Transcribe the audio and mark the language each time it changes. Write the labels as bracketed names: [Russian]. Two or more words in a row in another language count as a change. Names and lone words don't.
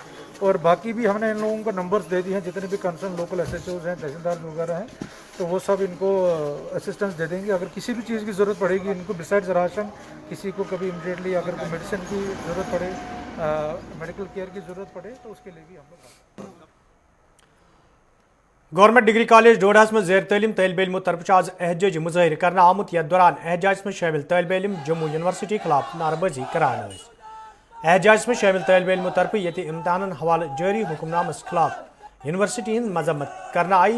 [Hindi] और बाकी भी हमने इन लोगों को नंबर्स दे दिए हैं, जितने भी [English] concerned local SHOs [Hindi] हैं, तहसीलदार वगैरह हैं, तो वो सब इनको असिस्टेंस दे देंगे। अगर किसी भी चीज़ की ज़रूरत पड़ेगी इनको, [English] besides ration, [Hindi] किसी को कभी इमीडिएटली अगर कोई मेडिसिन की ज़रूरत पड़े, [English] medical care [Hindi] की ज़रूरत पड़े, तो उसके लिए भी हम लोग। [Kashmiri] गवर्नमेंट डिग्री कॉलेज डोडास में ज़ेर तलीम तलब इलमों तरफ आज एहजाज मुजाहिर करना आमुत। यथ दौरान एहजाज में शामिल तलब इलम जम्मू यूनिवर्सिटी खिलाफ नारेबाजी करान। एहजाज में शामिल तलब इलमों तरफ ये इम्तहान हवाले जारी हुक्मनामस खिलाफ यूनिवर्सिटी हंद मजम्मत करना आई।